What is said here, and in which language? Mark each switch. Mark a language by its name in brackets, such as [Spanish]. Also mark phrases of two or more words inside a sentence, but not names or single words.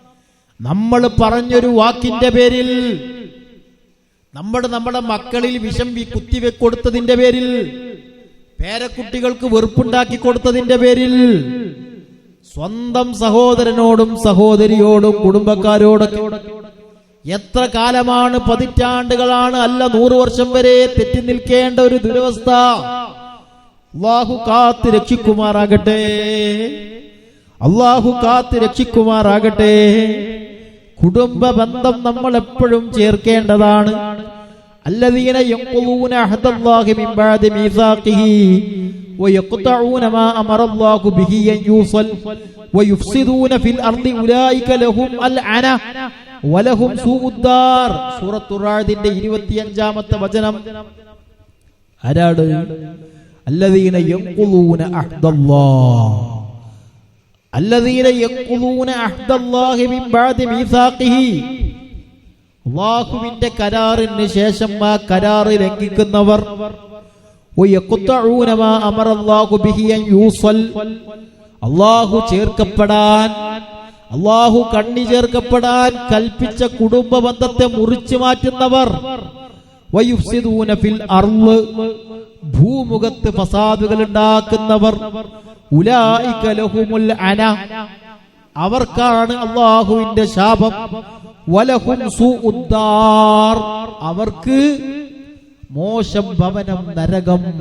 [Malayalam] നമ്മൾ പറഞ്ഞൊരു വാക്കിന്റെ പേരിൽ നമ്മുടെ മക്കളിൽ വിഷം കുത്തിവെക്കൊടുത്തതിന്റെ പേരിൽ, പേരക്കുട്ടികൾക്ക് വെറുപ്പുണ്ടാക്കി കൊടുത്തതിന്റെ പേരിൽ, സ്വന്തം സഹോദരനോടും സഹോദരിയോടും കുടുംബക്കാരോടൊക്കെ എത്ര കാലമാണ്, പതിറ്റാണ്ടുകളാണ്, അല്ല 100 വർഷം വരെ തെറ്റി നിൽക്കേണ്ട ഒരു ദുരവസ്ഥ. അല്ലാഹു കാത്ത് രക്ഷിക്കുമാറാകട്ടെ, അല്ലാഹു കാത്ത് രക്ഷിക്കുമാറാകട്ടെ. കുടുംബ ബന്ധം നമ്മൾ എപ്പോഴും ചേർക്കേണ്ടതാണ്. [Arabic] الذين ينقضون عهد الله من بعد ميثاقه ويقطعون ما أمر الله به أن يوصل ويفسدون في الأرض أولئك لهم العنة ولهم سوء الدار. [Malayalam] സൂറത്തു റാദിന്റെ 25-ാമത്തെ വചനം. ആരാണ്? [Arabic] الذين ينقضون عهد الله, الذين ينقضون عهد الله من بعد ميثاقه. [Malayalam] അല്ലാഹുവിന്റെ കരാറിന് ശേഷം ആ കരാറ് ലംഘിക്കുന്നവർ, [Arabic] ويقطعون ما أمر الله به أن يوصل, [Malayalam] അല്ലാഹു ചേർക്കപ്പെടാൻ, അല്ലാഹു കണ്ണി ചേർക്കപ്പെടാൻ കൽപ്പിച്ച കുടുംബ ബന്ധത്തെ മുറിച്ചു മാറ്റുന്നവർ, [Arabic] ويفسدون في الأرض, [Malayalam] ഭൂമുഖത്ത് ഫസാദുകൾ ഉണ്ടാക്കുന്നവർ, [Arabic] أولئك لهم اللعنة, [Malayalam] അവർക്കാണ് അല്ലാഹുവിന്റെ ശാപം, [Arabic] ولهم سوء الدار, [Malayalam] അവർക്ക് മോശം ഭവനം നരകം.